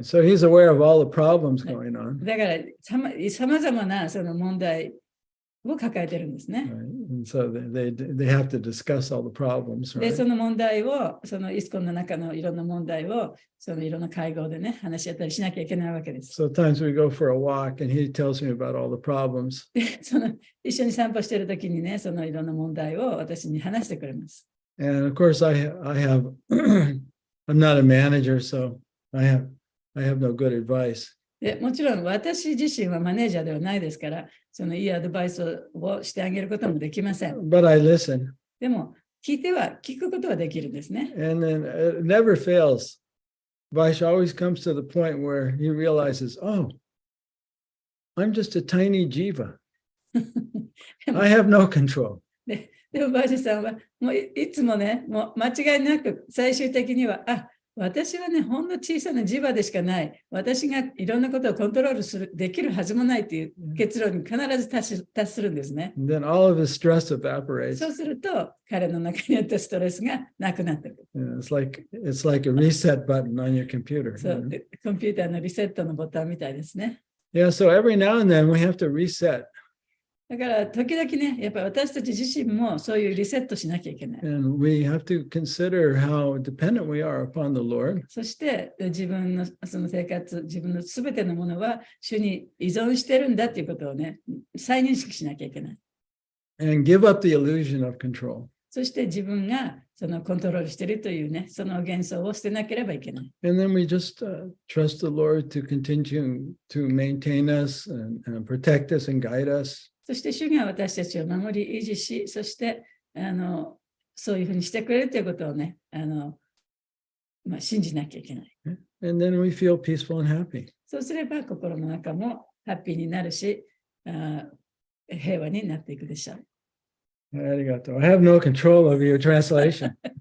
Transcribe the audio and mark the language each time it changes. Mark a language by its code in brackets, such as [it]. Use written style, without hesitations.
[en] So he's aware of all the problems going on. [ja] だからさまざまなその問題を抱えてるんですね。 [en] Right. And so they have to discuss all the problems. [ja] で、 [en] Right? [ja] その問題を、そのイスコンの中のいろんな問題を、そのいろんな会合でね、話し合ったりしなきゃいけないわけです。 [en] So times we go for a walk and he tells me about all the problems. [ja] で、一緒に散歩してるときにね、そのいろんな問題を私に話してくれます。 [en] And of course, I have, I'm not a manager, so I have no good advice. [ja] で、もちろん私自身はマネージャーではないですから、そのいいアドバイスをしてあげることもできません。 [en] But I listen. [ja] でも、聞くことはできるんですね。 [en] And then it never fails. Vash always comes to the point where he realizes, oh, I'm just a tiny jiva. I have no control. [ja] でも、バージさんは、もういつもね、もう間違いなく、最終的には、私はね、ほんの小さな磁場でしかない。私がいろんなことをコントロールできるはずもないという結論に必ず達するんですね。 [en] And then all of his stress evaporates. [ja] そうすると、彼の中にあったストレスがなくなってくる。 [en] Yeah, it's like a reset button on your computer. [ja] そう、でコンピューターのリセットのボタンみたいですね。 [en] Yeah, so every now and then we have to reset. [ja] だから、時々ね、やっぱり私たち自身もそういうリセットしなきゃいけない。 [en] And we have to consider how dependent we are upon the Lord. [ja] そして自分のその生活、自分のすべてのものは主に依存してるんだっていうことをね、再認識しなきゃいけない。 [en] And give up the illusion of control. [ja] そして自分がそのコントロールしているというね、その幻想を捨てなければいけない。 [en] And then we just trust the Lord to continue to maintain us and protect us and guide us. [ja] そして主が私たちを守り維持し、そしてそういうふうにしてくれるということをね、信じなきゃいけない。 [en] And then we feel peaceful and happy. [ja] そうすれば心の中もハッピーになるし、平和になっていくでしょう。ありがとう。 [en] I have no control over your translation.